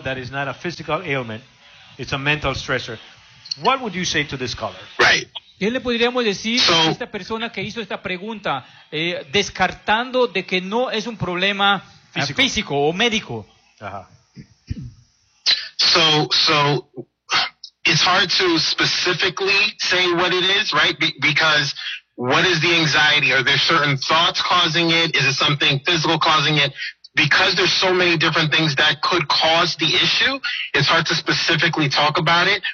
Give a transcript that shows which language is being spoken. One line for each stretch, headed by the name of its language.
English: that is not a physical ailment, it's a mental stressor. What would you say to this caller? Right.
Spanish: ¿Qué le podríamos decir a esta persona que hizo esta pregunta, descartando de que no es un problema físico o médico? Ajá.
English: So it's hard to specifically say what it is, right? Because what is the anxiety? Are there certain thoughts causing it? Is it something physical causing it? Because there's so many different things that could cause the issue, it's hard to specifically talk about it.